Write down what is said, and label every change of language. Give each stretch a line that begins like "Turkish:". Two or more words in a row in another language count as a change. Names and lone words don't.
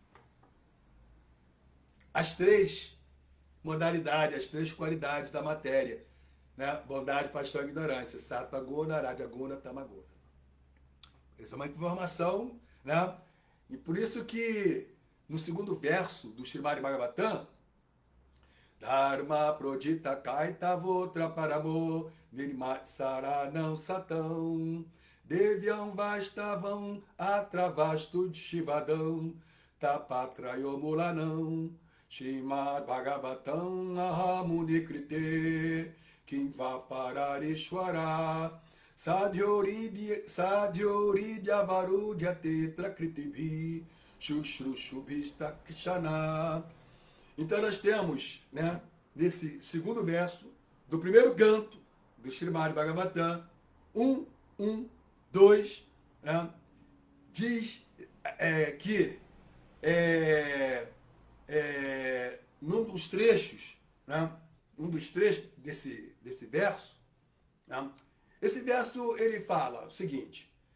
Portuguese: As três modalidades, as três qualidades da matéria, né? Bondade, paixão e ignorância.
Sanskrit: Sattva Guna, Raja Guna, Tama Guna.
Portuguese: Essa é uma informação, né? E por isso que no segundo verso do Srimad Bhagavatam,
Sanskrit: Dharma prodita kaitavotra paramo nirmatsaranam satam devyam vastavam atravastu shivadam tapatrayomulanam Shrimad Bhagavatam ahamunikrite kimva pararishwara sadhyoridya varudya tetra kritibi shushrusubhista kshana.
Portuguese: Então nós temos, né, nesse segundo verso do primeiro canto do Srimad Bhagavatam, 2, né, diz que num dos trechos, né, desse verso, né, esse verso ele fala o seguinte,